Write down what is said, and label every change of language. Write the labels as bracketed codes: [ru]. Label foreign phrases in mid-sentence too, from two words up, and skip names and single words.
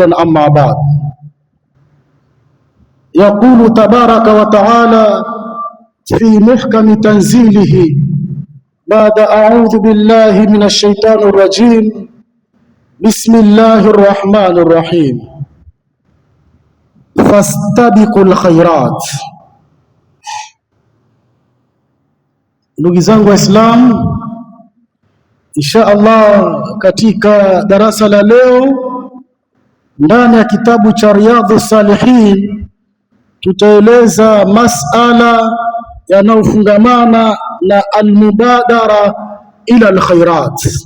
[ar] اما بعد، يقول تبارك وتعالى في محكم تنزيله بعد أعوذ بالله من الشيطان الرجيم بسم الله الرحمن الرحيم فاستبقوا الخيرات. [sw] Ndugu zangu Waislamu, [ar] إن شاء الله [sw] katika darasa la leo ndani ya kitabu cha Riyadhus Salihin tutaeleza masala yanayofungamana na [ar] المبادرة إلى الخيرات,